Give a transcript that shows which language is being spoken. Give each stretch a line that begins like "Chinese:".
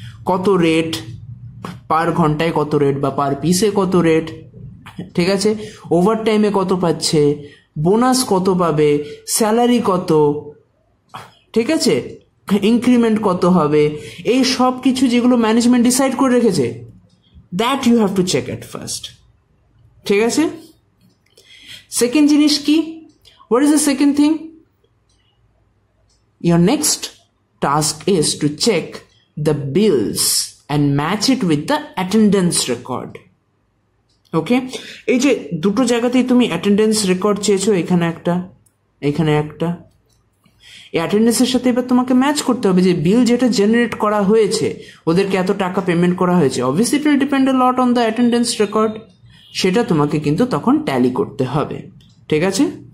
Bangla: কত রেট পার ঘন্টায়, কত রেট বা পার পিসে কত রেট, ঠিক আছে, ওভার টাইমে কত পাচ্ছে, বোনাস কত পাবে, স্যালারি কত, ঠিক আছে, ইনক্রিমেন্ট কত হবে, এই সব কিছু যেগুলো ম্যানেজমেন্ট ডিসাইড করে রেখেছে,
English: that you have to check at first,
Bangla: ঠিক আছে। সেকেন্ড জিনিস কি,
English: what is the second thing? Your next task is to check the bills and match it with the attendance record.
Bangla: ওকে, এই যে দুটো জায়গাতেই তুমি অ্যাটেন্ডেন্স রেকর্ড চেয়েছো, এখানে একটা, এখানে একটা, এই অ্যাটেন্ডেন্সের সাথে এবার তোমাকে ম্যাচ করতে হবে যে বিল যেটা জেনারেট করা হয়েছে ওদেরকে এত টাকা পেমেন্ট করা হয়েছে,
English: obviously it will depend a lot on the attendance record,
Bangla: সেটা তোমাকে কিন্তু তখন ট্যালি করতে হবে, ঠিক আছে।